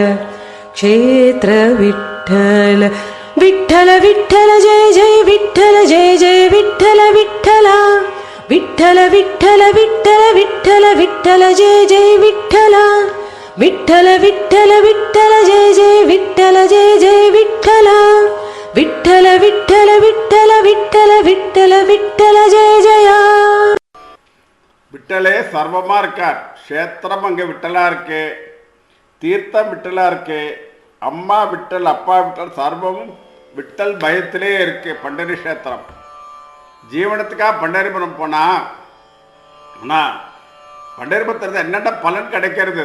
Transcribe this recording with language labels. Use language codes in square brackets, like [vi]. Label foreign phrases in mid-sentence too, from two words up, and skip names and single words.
[mr] क्षेत्र विठ्ठल विठ्ठल विठ्ठल जय जय विठ्ठल जय जय विठ्ठल विठ्ठला विठ्ठल विठ्ठल विठ्ठल विठ्ठल विठ्ठल जय जय विठ्ठला विठ्ठल विठ्ठल विठ्ठल जय जय विठ्ठल जय जय विठ्ठला विठ्ठल विठ्ठल विठ्ठल विठ्ठल विठ्ठल विठ्ठल जय जया [ta] விட்டலே சர்வமாக இருக்கார். க்ஷேத்திரம் அங்கே விட்டலாக இருக்கு, தீர்த்தம் விட்டலாக இருக்கு, அம்மா விட்டல் அப்பா விட்டல் சர்வமும் விட்டல் பயத்திலே இருக்கு. பண்டரி க்ஷேத்திரம் ஜீவனத்துக்காக பண்டரிபுரம் போனால் ஆனால் பண்டரிபுரத்தில் என்னென்ன பலன் கிடைக்கிறது?